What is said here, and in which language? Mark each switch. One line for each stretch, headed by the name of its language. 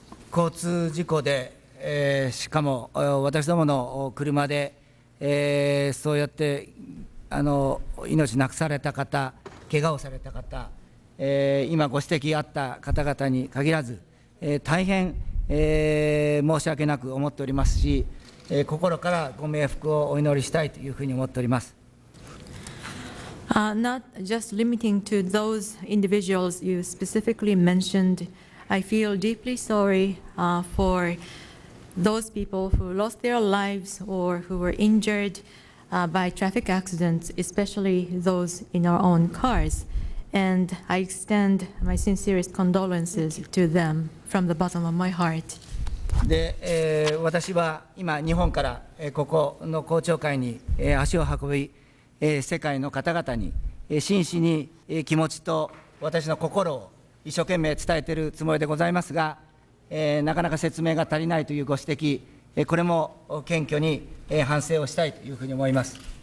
Japanese: 交通事故で、しかも私どもの車で、そうやって命なくされた方、怪我をされた方、今ご指摘あった方々に限らず、大変、申し訳なく思っておりますし、心からご冥福をお祈りしたいというふうに思っております。
English: Not just limiting to those individuals you specifically mentioned, I feel deeply sorry for those people who lost their lives or who were injured by traffic accidents, especially those in our own cars. And I extend my sincerest condolences to them from the bottom of my heart.
Japanese: で、私は今、日本から、ここの公聴会に、足を運び、世界の方々に、真摯に、気持ちと私の心を一生懸命伝えているつもりでございますが、なかなか説明が足りないというご指摘、これも謙虚に、反省をしたいというふうに思います。